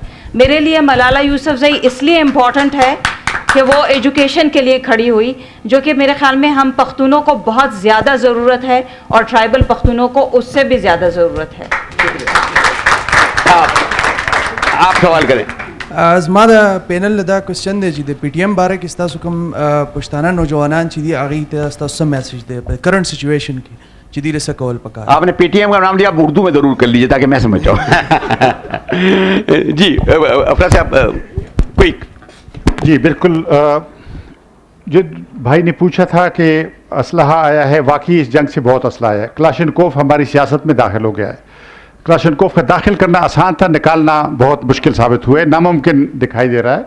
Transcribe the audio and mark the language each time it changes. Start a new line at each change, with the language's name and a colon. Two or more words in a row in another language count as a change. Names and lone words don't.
Urdu: میرے لیے ملالہ یوسفزئی اس لیے امپورٹنٹ ہے کہ وہ ایجوکیشن کے لیے کھڑی ہوئی, جو کہ میرے خیال میں ہم پختونوں کو بہت زیادہ ضرورت ہے, اور ٹرائبل پختونوں کو اس سے بھی زیادہ ضرورت ہے. آپ سوال کریں.
Pashto: زما د پینل دا کوېسچن دی چې د پی ټي ایم باره کې ستاسو کوم پښتانه نوجوانان چې دي هغوی ته ستاسو څه میسیج دی په
English: current situation
Pashto: کې چې دوی له څه کول پکار؟
Urdu: آپ نے پی ٹی ایم کا نام لیا, آپ اردو میں ضرور کر لیجیے تاکہ میں سمجھ جاؤں. جی افراد صاحب کوئک. جی بالکل, جو بھائی نے پوچھا تھا کہ اسلحہ آیا ہے, واقعی اس جنگ سے بہت اسلحہ آیا ہے. کلاشنکوف ہماری سیاست میں داخل ہو گیا ہے. کلاشنکوف کا داخل کرنا آسان تھا, نکالنا بہت مشکل ثابت ہوئے, ناممکن دکھائی دے رہا ہے.